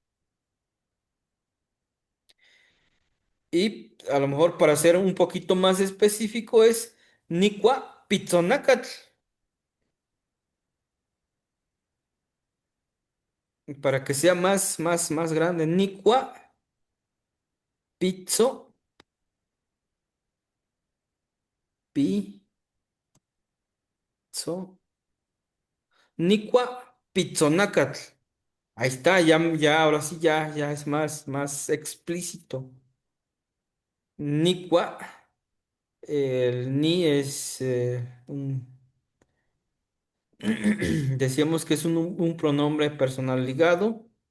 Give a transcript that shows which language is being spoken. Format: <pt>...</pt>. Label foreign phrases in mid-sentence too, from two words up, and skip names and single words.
<es>Y a lo mejor para ser un poquito más específico es</es> <nah>nicua pizzonácatl.</nah> <es>Para que sea más grande,</es> <nah>nicua pizzo, pizzo, nicua pizzonácatl.</nah> <es>Ahí está, ahora sí, ya es más explícito. Nicua, el ni es decíamos que es un pronombre personal ligado.</es>